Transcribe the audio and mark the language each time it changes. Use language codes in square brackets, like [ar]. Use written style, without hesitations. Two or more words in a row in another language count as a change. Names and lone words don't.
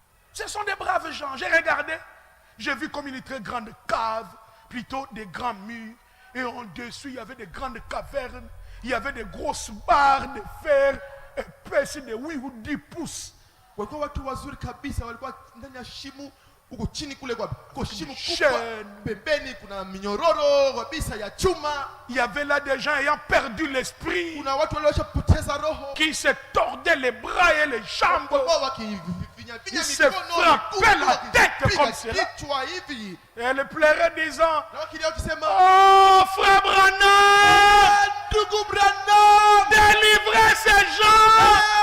[fr] Ce sont des braves gens. J'ai regardé. J'ai vu comme une très grande cave, plutôt des grands murs. Et en dessus, il y avait des grandes cavernes. Il y avait des grosses barres de fer épaisses de 8 ou 10 pouces. [sw] Walikuwa watu wazuri kabisa, walikuwa ndani ya shimo huko chini kule kwa shimo kubwa. Pembeni kuna minyororo kabisa ya chuma. [fr] Il y avait là des gens ayant perdu l'esprit. [sw] Kuna watu waliopoteza roho. [fr] Qui se tordaient les bras et les jambes. Ils se frappaient la tête comme cela. Et elle pleurait disant, oh frère Branham, délivrez ces gens.